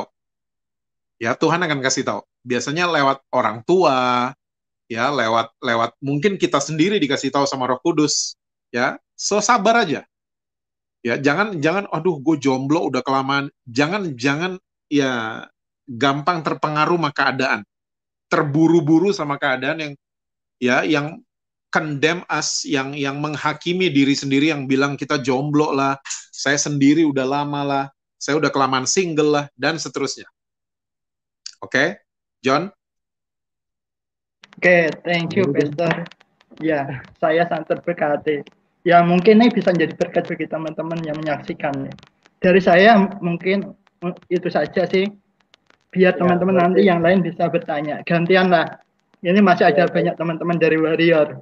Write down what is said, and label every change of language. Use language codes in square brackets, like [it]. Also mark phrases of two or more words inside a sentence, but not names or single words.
[id] Ya, Tuhan akan kasih tahu. Biasanya lewat orang tua, ya, lewat mungkin kita sendiri dikasih tahu sama Roh Kudus. Ya, so sabar aja. Ya, jangan aduh gue jomblo udah kelamaan. Jangan ya gampang terpengaruh sama keadaan. Terburu-buru sama keadaan yang [en] condemn us, [id] yang menghakimi diri sendiri, yang bilang kita jomblo lah, saya sendiri udah lama lah, saya udah kelamaan single lah, dan seterusnya. Oke, John? Oke, [en] thank you, Pastor. [id] Ya, saya sangat terberkati. Ya, mungkin ini bisa menjadi berkat bagi teman-teman yang menyaksikan. Dari saya mungkin itu saja sih. Biar teman-teman nanti yang lain bisa bertanya. Gantian lah. Ini masih ada banyak teman-teman dari Warrior.